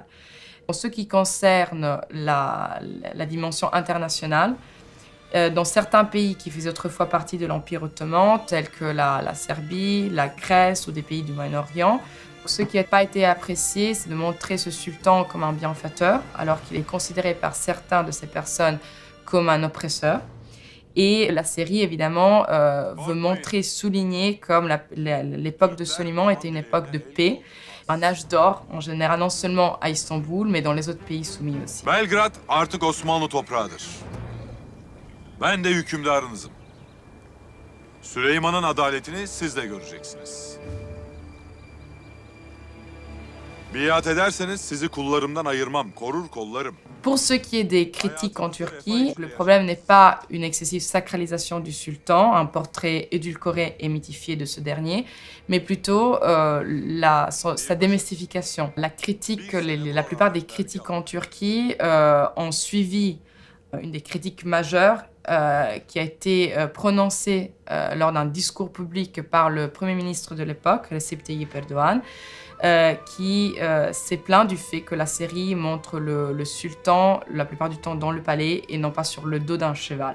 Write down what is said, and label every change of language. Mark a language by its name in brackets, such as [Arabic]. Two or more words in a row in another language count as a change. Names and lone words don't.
[French] En ce qui concerne la dimension internationale, dans certains pays qui faisaient autrefois partie de l'Empire ottoman, tels que la Serbie, la Grèce ou des pays du Moyen-Orient, ce qui n'a pas été apprécié, c'est de montrer ce sultan comme un bienfaiteur, alors qu'il est considéré par certains de ces personnes comme un oppresseur. Et la série, évidemment, veut montrer, souligner comme l'époque de Soliman était une époque de paix, un âge d'or, en général, non seulement à Istanbul, mais dans les autres pays soumis aussi. [Turkish] Belgrad artık Osmanlı toprağıdır. Ben de hükümdarınızım. Süleyman'ın adaletini siz de göreceksiniz. Biat ederseniz sizi kullarımdan ayırmam, korur kollarım. [French] Pour ce qui est des critiques en Turquie, le problème n'est pas une excessive sacralisation du sultan, un portrait édulcoré et mythifié de ce dernier, mais plutôt sa démystification. La plupart des critiques en Turquie ont suivi une des critiques majeures qui a été prononcée lors d'un discours public par le Premier ministre de l'époque, Recep Tayyip Erdoğan, qui s'est plaint du fait que la série montre le sultan, la plupart du temps dans le palais, et non pas sur le dos d'un cheval.